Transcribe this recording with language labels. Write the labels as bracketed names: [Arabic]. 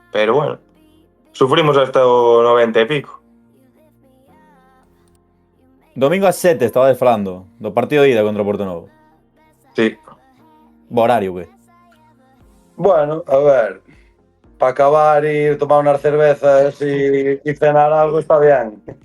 [Galician] Pero bueno, sufrimos hasta o 90 e pico. Domingo ás 7 estabades falando do partido de ida contra o Portonovo. Sí. Bo horario, que? [Spanish] Bueno, a ver, para acabar y tomar unas cervezas y cenar algo está bien.